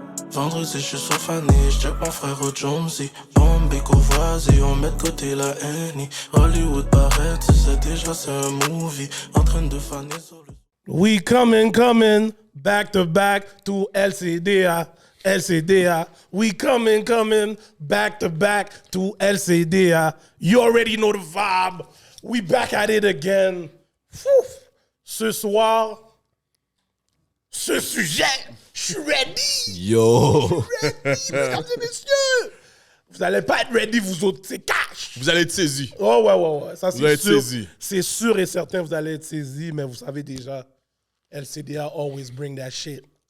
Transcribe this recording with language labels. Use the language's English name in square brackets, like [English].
[French] Vendredi, je suis sur Fanny, j'check mon frère au Jonesy. Bombay, Courvoisier, on met de côté la Annie. Hollywood paraît, tu sais déjà c'est un movie. En train de faner sur le... [English] We coming, back to back to LCDA. We coming, back to back to LCDA. You already know the vibe. We back at it again. Fouf. [French] Ce soir, ce sujet, je suis ready. Yo! Mesdames et messieurs. Vous allez pas être ready, vous autres, c'est cash. Vous allez être saisis. Oh, ouais. Ça, Vous allez être c'est sûr. saisis. C'est sûr et certain, vous allez être saisis, mais vous savez déjà, [English] LCDA always bring that shit.